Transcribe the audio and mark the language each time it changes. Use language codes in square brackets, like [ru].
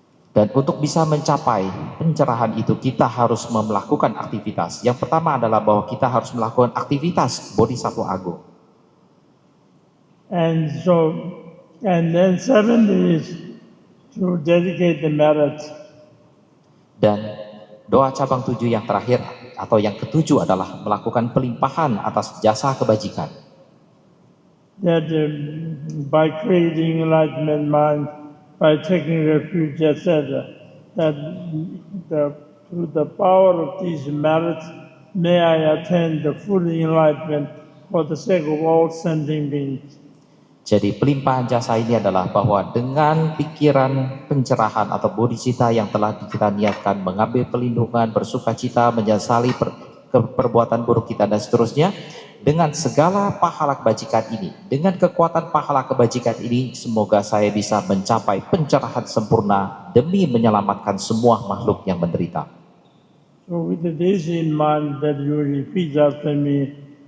[id] Dan untuk bisa mencapai pencerahan itu kita harus melakukan aktivitas. Yang pertama adalah bahwa kita harus melakukan aktivitas bodhisattva agung. [en] And then 7th is to dedicate the merit. [id] Dan doa cabang 7 yang terakhir atau yang ketujuh adalah melakukan pelimpahan atas jasa kebajikan. [en] That by creating enlightenment mind, by taking refuge, etc., that through the power of these merits, may I attain the full enlightenment for the sake of all sentient beings. [id] Jadi pelimpahan jasa ini adalah bahwa dengan pikiran pencerahan atau bodhicitta yang telah kita niatkan, mengambil pelindungan, bersukacita, menyesali perbuatan buruk kita dan seterusnya, dengan segala pahala kebajikan ini, dengan kekuatan pahala kebajikan ini, semoga saya bisa mencapai pencerahan sempurna demi menyelamatkan semua makhluk yang menderita. [en] So with this in mind, that you repeat after me.